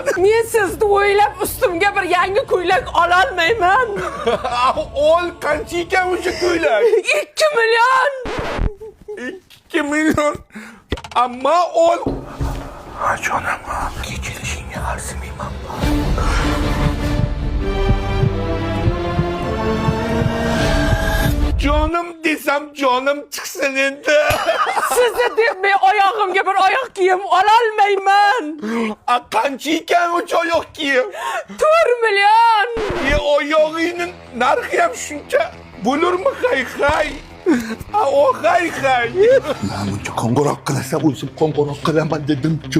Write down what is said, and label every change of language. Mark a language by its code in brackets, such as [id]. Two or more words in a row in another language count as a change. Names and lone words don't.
[uz] Men sizni o'ylab ustimga bir yangi ko'ylak ola olmayman. Ol qancha ekan o'sha ko'ylak? 2 million. 2 million. Ammo ol. Jonim, kechirishing Senga arzimayman. [tr] Canım desem canım çıksın endi. [uz] Sizni deb men oyog'imga bir oyoq kiyim ololmayman. Qancha ekan o'sha oyoq kiyim? 4 million. Oyog'ingning narxi ham shuncha bo'lurmi hay? O hay. Men buncha qo'ng'iroq qilasam o'zim qo'ng'iroq qilaman dedim-ku.